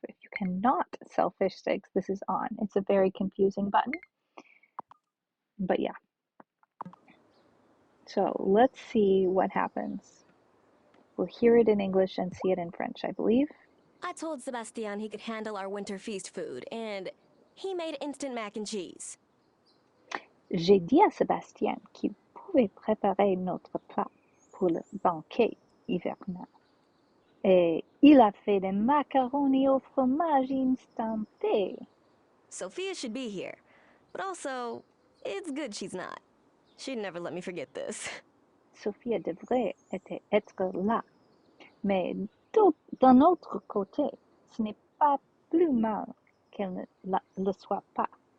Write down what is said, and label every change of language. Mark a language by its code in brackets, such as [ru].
[en] If you cannot sell fish sticks, this is on. It's a very confusing button. But yeah. So let's see what happens. We'll hear it in English and see it in French, I believe. I told Sebastian he could handle our winter feast food, and he made instant mac and cheese. [fr] J'ai dit à Sébastien qu'il pouvait préparer notre plat pour le banquet hivernal. Et il a fait des macaronis au fromage instanté. [en] Sophia should be here, but also, it's good she's not. She'd never let me forget this. [fr] Sophia devrait être là. Mais d'un autre côté, ce n'est pas plus mal qu'elle ne le soit pas.